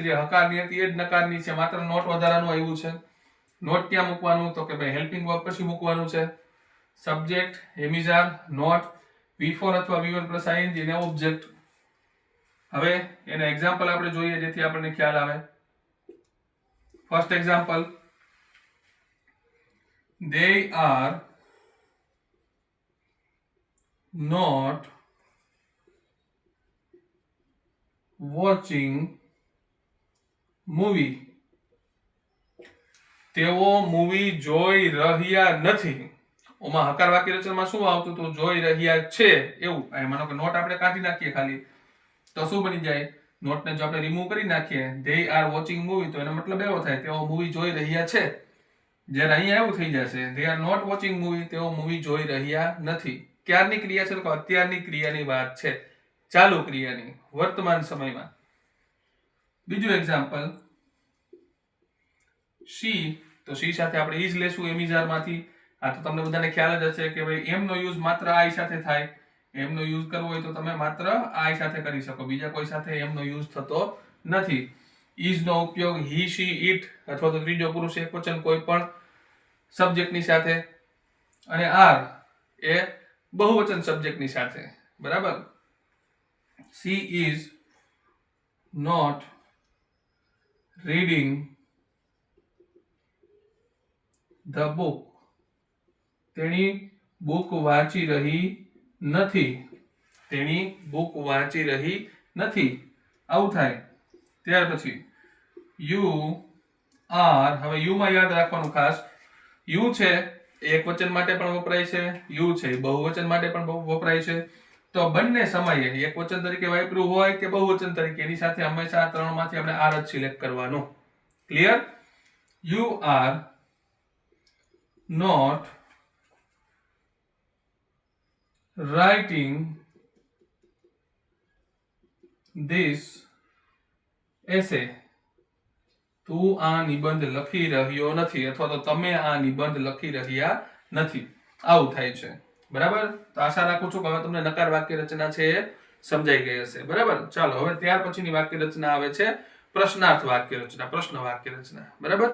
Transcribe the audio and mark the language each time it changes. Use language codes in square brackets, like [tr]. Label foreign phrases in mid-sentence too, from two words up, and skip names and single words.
[gu] જે હકારની હતી એ જ નકારની છે, માત્ર નોટ વધારાનું આવ્યું છે. નોટ ક્યાં મૂકવાનું તો કે ભાઈ [en] helping verb [gu] પછી મૂકવાનું છે. [en] subject am is are, not, V4 અથવા V1 plus ING ને ઓબ્જેક્ટ. [gu] હવે એના એક્ઝામ્પલ આપણે જોઈએ જેથી આપણને ખ્યાલ આવે. [en] First example, they are not watching movie. [gu] તેઓ મૂવી જોઈ રહ્યા નથી. ઓમાં હકાર વાક્ય રચનામાં શું આવતું હતું, જોઈ રહ્યા છે એવું. માનો કે નોટ આપણે કાઢી નાખીએ ખાલી, તો શું બની જાય, નોટને જો આપણે રિમૂવ કરી નાખીએ, [en] they are watching movie, [gu] તો એનો મતલબ એવો થાય તેઓ મૂવી જોઈ રહ્યા છે. જ્યારે અહીંયા એવું થઈ જશે, [en] they are not watching movie, [gu] તેઓ મૂવી જોઈ રહ્યા નથી. ક્યારની ક્રિયા છે તો અત્યારની ક્રિયાની વાત છે, ચાલુ ક્રિયાની, વર્તમાન સમયમાં. બીજું એક્ઝામ્પલ, she, તો she સાથે આપણે is લેશું એમિઝાર માંથી. આ તો તમને બધાને ખ્યાલ જ હશે કે ભાઈ એમ નો યુઝ માત્ર I સાથે થાય. એમ નો યુઝ કરવો હોય તો તમે માત્ર I સાથે કરી શકો, બીજા કોઈ સાથે એમ નો યુઝ થતો નથી. is નો ઉપયોગ [en] he, she, it [gu] અથવા તો ત્રીજો પુરુષ એકવચન કોઈ પણ સબ્જેક્ટની સાથે. અને are એ બહુવચન સબ્જેક્ટની સાથે, બરાબર. [en] she is not reading the book. [gu] તેણી બુક વાંચી રહી નથી. તેણી બુક વાંચી રહી નથી, આવું થાય. ત્યાર પછી [en] you are, [gu] હવે you માં યાદ રાખવાનું ખાસ, you છે એક વચન માટે પણ વપરાય છે, you છે બહુવચન માટે પણ વપરાય છે. તો બંને સમયે એક વચન તરીકે વાપર્યું હોય કે બહુવચન તરીકે, એની સાથે હંમેશા આ ત્રણમાંથી આપણે આર જ સિલેક્ટ કરવાનું. ક્લિયર? [en] you are not writing this essay. [gu] તું આ નિબંધ લખી રહ્યો નથી અથવા તો તમે આ નિબંધ લખી રહ્યા નથી, આવું થાય છે, બરાબર. તો આશા રાખું છું કે હવે તમને નકાર વાક્ય રચના છે એ સમજાઈ ગઈ હશે, બરાબર. ચાલો હવે ત્યાર પછીની વાક્ય રચના આવે છે પ્રશ્નાર્થ વાક્ય રચના, પ્રશ્ન વાક્ય રચના, બરાબર.